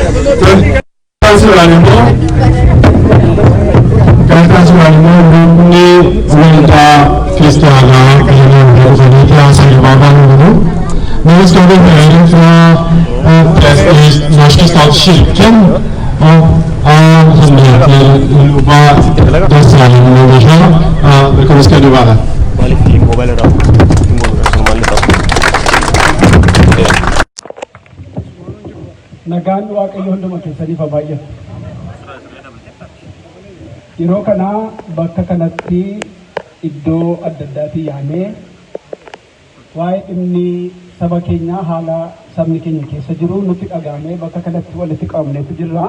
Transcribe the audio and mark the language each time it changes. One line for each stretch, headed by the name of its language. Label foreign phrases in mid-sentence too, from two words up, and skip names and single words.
Swedish: Nu ska vi höra från nationalkyrkan som heter Luba Desalegn. Välkommen ska du vara.
Oromo: Nagaan Waaqayyo hunduma keessaniif baay'atu. Yeroo kana bakka kanatti iddoo adda addaatii yaamee waa'ee dhimmi saba keenyaa haala sabni keenya keessa jiru nutti dhagaamee bakka kanatti walitti qabamneetu jirra.